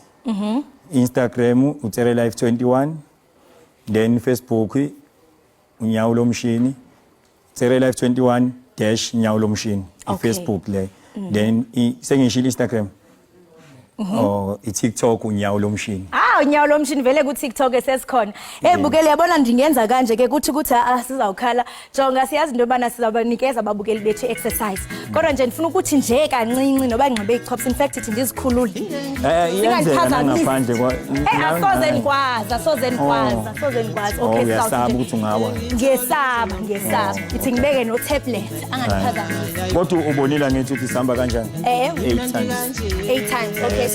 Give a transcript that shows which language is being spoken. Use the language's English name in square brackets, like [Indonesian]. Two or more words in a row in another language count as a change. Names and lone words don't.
[Zulu] Instagram uTere Life 21 then Facebook unyawo lomshini Tere Life 21 dash nyawo lomshini Facebook le then sengishilo Instagram iTikTok unyawo lomshini. [Xhosa] Unyawo lomshini vele ku TikTok esesikhona. Bukele yabona ndingenza kanje ke kuthi sizawukhala jonga siyazi into bana sizabanikeza ababukeli bethu exercise. Kodwa nje ndifuna ukuthi nje kancinci noba ngqibe ichops [English] in fact [Xhosa] ithi ndizikhulule. Iyenzeka ngaphandle kwa asoze nikwazi. Okay uyasaba ukuthi ungawa. [Zulu] Ngesaba. [Xhosa] Ithi ngibeke no tablet angandiphazamisi. [Zulu] Kodwa ubonile ngithi uthi sihamba kanjani? [English] 8 times. Okay.